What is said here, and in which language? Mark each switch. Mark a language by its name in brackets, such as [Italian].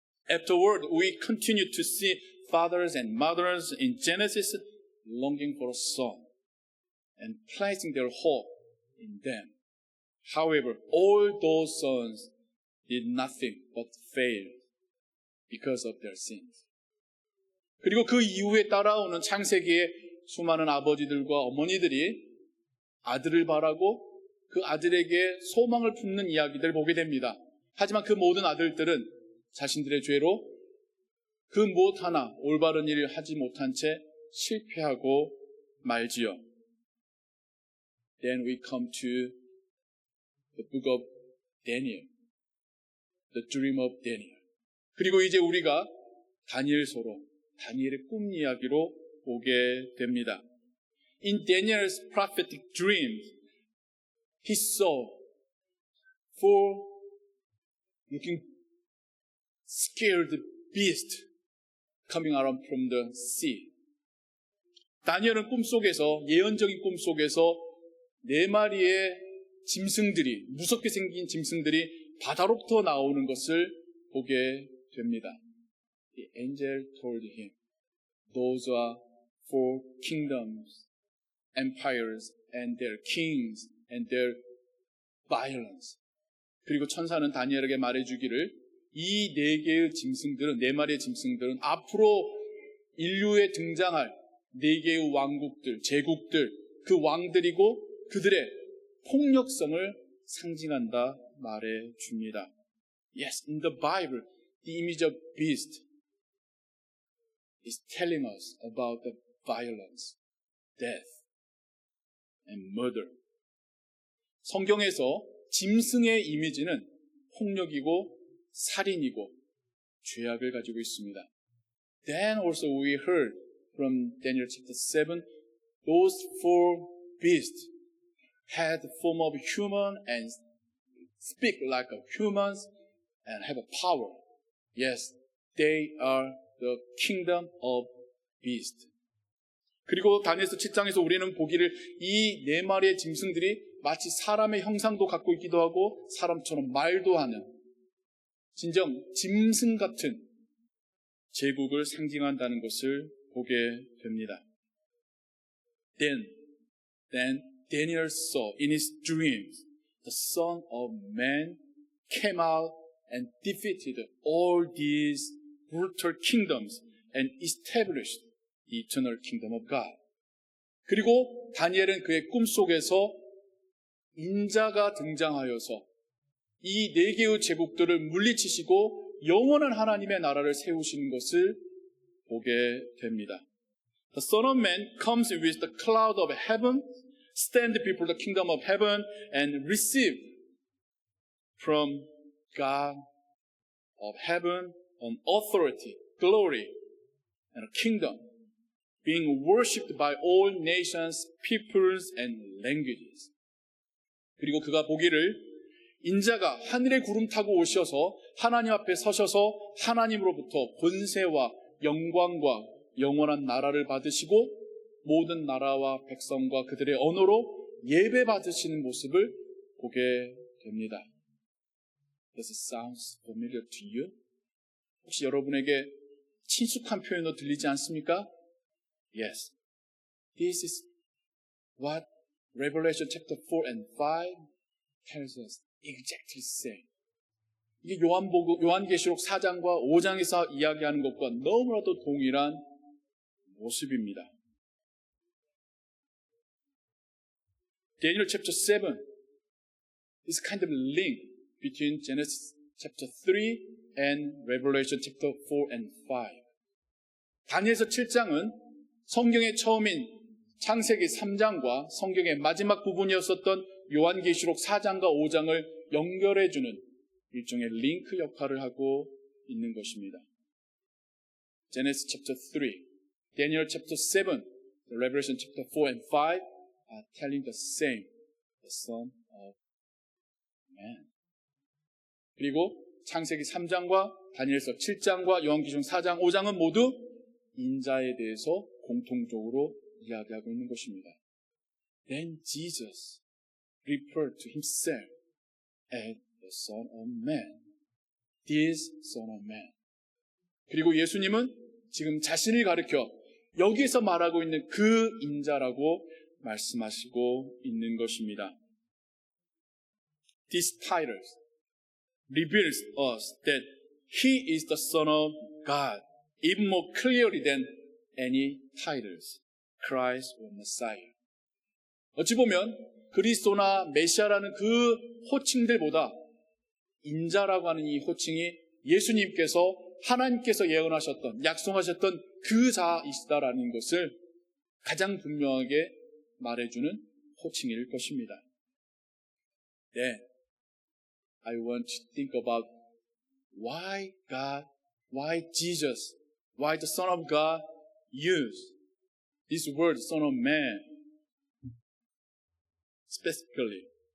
[English] Afterward, we continue to see fathers and mothers in Genesis longing for a son and placing their hope in them. However, all those sons did nothing but fail because of their sins. [Korean] 그리고 그 이후에 따라오는 창세기의 수많은 아버지들과 어머니들이 아들을 바라고 그 아들에게 소망을 품는 이야기들을 보게 됩니다. 하지만 그 모든 아들들은 자신들의 죄로 그 무엇 하나 올바른 일을 하지 못한 채 실패하고 말지요. [English] Then we come to the book of Daniel, the dream of Daniel. [Korean] 그리고 이제 우리가 다니엘서로 다니엘의 꿈 이야기로 보게 됩니다. [English] In Daniel's prophetic dreams, he saw four looking scared beasts coming out from the sea. [Korean] 다니엘은 꿈속에서, 예언적인 꿈속에서 4마리의 짐승들이, 무섭게 생긴 짐승들이 바다로부터 나오는 것을 보게 됩니다. [English] The angel told him, those are four kingdoms, empires, and their kings, and their violence. [Korean] 그리고 천사는 다니엘에게 말해주기를 이 4개의 짐승들은, 4마리의 짐승들은 앞으로 인류에 등장할 4개의 왕국들, 제국들, 그 왕들이고 그들의 폭력성을 상징한다 말해줍니다. [English] Yes, in the Bible, the image of beast is telling us about the violence, death, and murder. [Korean] 성경에서 짐승의 이미지는 폭력이고 살인이고 죄악을 가지고 있습니다. [English] Then also we heard from Daniel chapter 7, those four beasts had the form of human and speak like humans and have a power. Yes, they are the kingdom of beast. [Korean] 그리고 다니엘서 7장에서 우리는 보기를 이 4마리의 짐승들이 마치 사람의 형상도 갖고 있기도 하고 사람처럼 말도 하는 진정 짐승 같은 제국을 상징한다는 것을 보게 됩니다. [English] Then Daniel saw in his dreams the Son of Man came out and defeated all these brutal kingdoms and established the eternal kingdom of God. [Korean] 그리고 다니엘은 그의 꿈속에서 인자가 등장하여서 이 4개의 제국들을 물리치시고 영원한 하나님의 나라를 세우시는 것을 보게 됩니다. [English] The Son of Man comes with the cloud of heaven, stand before the kingdom of heaven, and receive from God of heaven an authority, glory, and a kingdom, being worshipped by all nations, peoples, and languages. [Korean] 그리고 그가 보기를 인자가 하늘의 구름 타고 오셔서 하나님 앞에 서셔서 하나님으로부터 권세와 영광과 영원한 나라를 받으시고 모든 나라와 백성과 그들의 언어로 예배 받으시는 모습을 보게 됩니다. [English] Does it sound familiar to you? [Korean] 혹시 여러분에게 친숙한 표현으로 들리지 않습니까? [English] Yes. This is what Revelation chapter 4 and 5 tells us exactly the same. [Korean] 이게 요한계시록 4장과 5장에서 이야기하는 것과 너무나도 동일한 모습입니다. [English] Daniel chapter 7 is kind of a link between Genesis chapter 3 and Revelation chapter 4 and 5. [Korean] 다니엘서 7장은 성경의 처음인 창세기 3장과 성경의 마지막 부분이었었던 요한계시록 4장과 5장을 연결해주는 일종의 링크 역할을 하고 있는 것입니다. [English] Genesis chapter 3, Daniel chapter 7, Revelation chapter 4 and 5 are telling the same, the Son of Man. [Korean] 그리고 창세기 3장과 다니엘서 7장과 요한계시록 4장, 5장은 모두 인자에 대해서 공통적으로 이야기하고 있는 것입니다. [English] Then Jesus referred to himself as the Son of Man. This Son of Man. [Korean] 그리고 예수님은 지금 자신을 가리켜 여기서 말하고 있는 그 인자라고 말씀하시고 있는 것입니다. [English] This title reveals us that He is the Son of God even more clearly than any titles, Christ or Messiah. [Korean] 어찌 보면 그리스도나 메시아라는 그 호칭들보다 인자라고 하는 이 호칭이 예수님께서 하나님께서 예언하셨던, 약속하셨던 그 자이시다라는 것을 가장 분명하게 말해주는 호칭일 것입니다. [English] Then I want to think about why God, why Jesus, why the Son of God used this word, Son of Man, specifically.